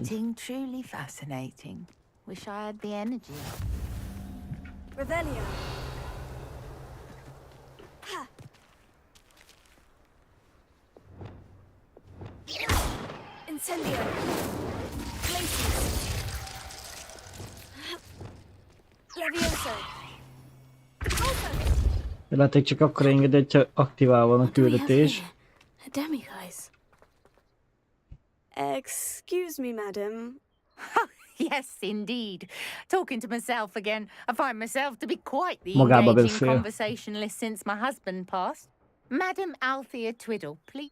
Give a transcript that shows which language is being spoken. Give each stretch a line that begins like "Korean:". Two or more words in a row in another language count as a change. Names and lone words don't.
English: Truly fascinating. Wish I had the energy. Revelio. Incendio. Glacius. Levioso.
Hungarian: Lehet, csak akkor engedi, hogyha aktiválva van a
English: What do we have
Hungarian: küldetés.
English: here? A demiguise. Excuse me, madam. Yes, indeed. Talking to myself again. I find myself to be quite the
Hungarian: Magába
English: engaging
Hungarian: beszél.
English: conversationalist since my husband passed. Madam Althea Twiddle, please.